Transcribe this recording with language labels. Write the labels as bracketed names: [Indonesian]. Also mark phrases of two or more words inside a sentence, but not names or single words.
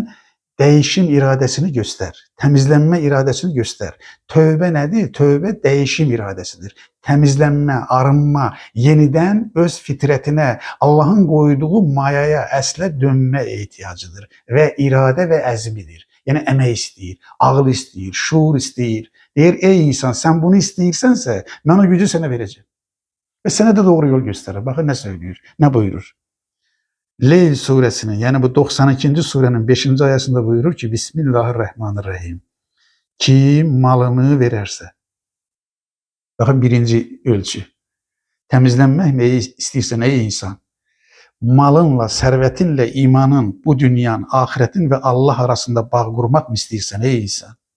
[Turkish] Sen Değişim iradesini göster. Temizlenme iradesini göster. Tövbe nedir? Tövbe değişim iradesidir. Temizlenme, arınma, yeniden öz fitretine, Allah'ın koyduğu mayaya, əslə dönme ihtiyacıdır. [Azerbaijani] Ve irade ve əzmidir. Yani emek istəyir, ağıl istəyir, şuur istəyir. Deyir, ey insan, sen bunu istəyirsənsə, mən o gücü sənə verəcəm. Ve sənə də doğru yol göstərir. [Turkish] Bakın ne söylüyor, ne buyurur. Leyl suresinin, yani bu 92. surenin 5. ayasında buyurur ki Bismillahirrahmanirrahim. Kim malını vererse. Bakın birinci ölçü. Temizlenmek mi istiyorsan ey insan? Malınla, servetinle imanın, bu dünyanın, ahiretin ve Allah arasında bağ kurmak mı istiyorsan ey insan?